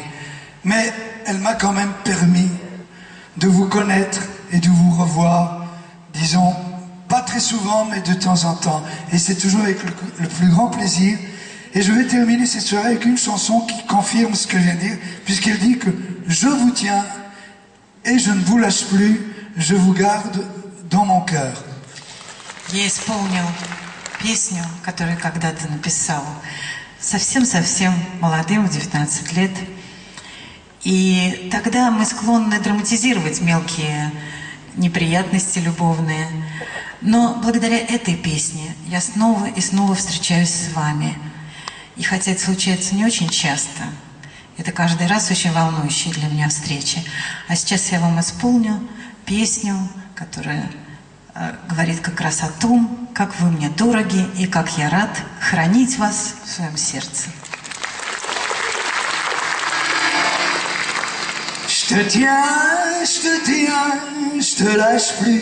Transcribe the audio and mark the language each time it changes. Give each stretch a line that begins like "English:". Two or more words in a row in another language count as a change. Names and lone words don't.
French: Mais elle m'a quand même permis de vous connaître et de vous revoir, disons, pas très souvent, mais de temps en temps. Et c'est toujours avec le plus grand plaisir. Et je vais terminer cette soirée avec une chanson qui confirme ce que je viens de dire, puisqu'elle dit que je vous tiens et je ne vous lâche plus, je vous garde dans mon cœur.
Russian: Я исполнил песню, которую когда-то написал совсем-совсем молодым, в 19 лет. И тогда мы склонны драматизировать мелкие неприятности любовные. Но благодаря этой песне я снова и снова встречаюсь с вами. И хотя это случается не очень часто, это каждый раз очень волнующие для меня встречи. А сейчас я вам исполню песню, которая говорит как раз о том, как вы мне дороги и как я рад хранить вас в своем сердце.
French: Je te tiens, je te lâche plus.